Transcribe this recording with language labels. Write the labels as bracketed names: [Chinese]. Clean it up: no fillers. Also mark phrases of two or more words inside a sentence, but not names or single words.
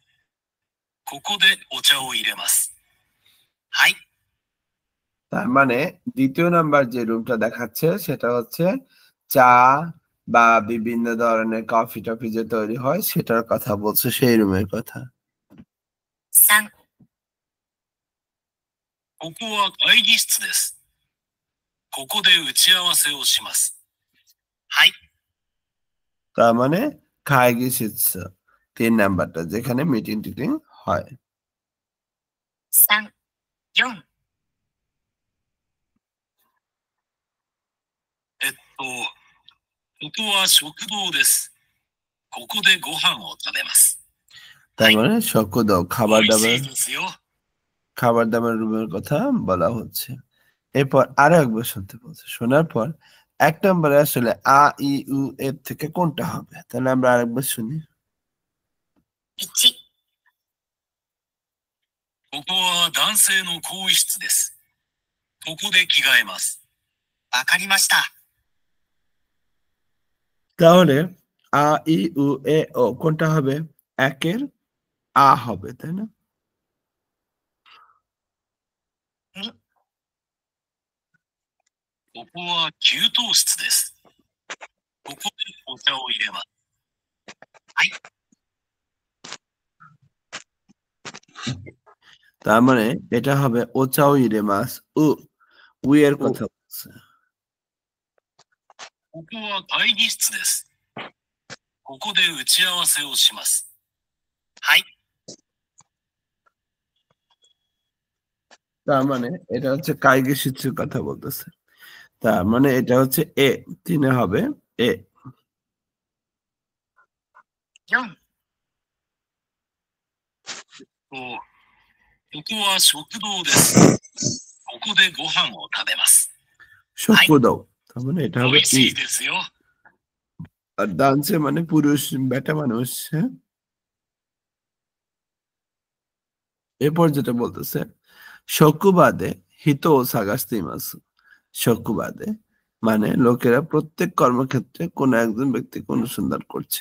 [Japanese] ここでお茶を入れます。はい。 [Bangla] তার মানে দ্বিতীয় নাম্বার যে রুমটা দেখাচ্ছে সেটা হচ্ছে চা বা বিভিন্ন ধরনের কফি টফি যে তৈরি হয় সেটার কথা বলছে সেই রুমের কথা [Japanese] 3、ここは会議室です。ここで打ち合わせをします。はい。 [Bangla] তার মানে খাইগি শিচ্ছে 3 নাম্বারটা যেখানে মিটিং টিটিং হয় [Japanese] 3、4。ここは食堂です。こここでご飯を食べます。 [Bangla] তার মানে শকুদাও খাবার [Japanese] 美味し [Bangla] দাবার [Japanese] いですよ。 [Bangla] খাবার দাবার রুমের কথা বলা হচ্ছে। এরপর আরো একবার শুনতে বলছে, শোনার পর 1 নম্বরে আসলে আ ই উ এর থেকে কোনটা হবে? তাহলে আমরা আরেকবার শুনি। [Japanese] 1、ここは男性の更衣室です。ここで着替えます。わかりました。 [Bangla] তাহলে আ ই উ এ ও কোনটা হবে? 1 এর আ হবে, তাই না? [Japanese] ここは給湯室です。ここでお茶を入れます。はい。 [Bangla] তার মানে এটা হবে [Japanese] お茶を入れます. [Bangla] উ এর কথা বলছে। [Japanese] ここは会議室です。ここで打ち合わせをします。はい。 [Bangla] তার মানে এটা হচ্ছে কাইগে শিচ্ছুর কথা বলতেছে। তার মানে এটা হচ্ছে এ, 3 এ হবে এ। [Japanese] 4、ここは食堂です。ここでご飯を食べます。 [Bangla] শকুদাও, তার মানে এটা [Japanese] 美 [Bangla] হবে [Japanese] 味 [Bangla] ই। [Japanese] しいですよ。 [Bangla] আর ডান্সে মানে পুরুষ, বেটা মানুষ, হ্যাঁ? এরপর যেটা বলতেছে [Japanese] 職場で人を探しています. [Bangla] শকুবাদে মানে লোকেরা প্রত্যেক কর্মক্ষেত্রে কোন একজন ব্যক্তিকে অনুসন্ধান করছে।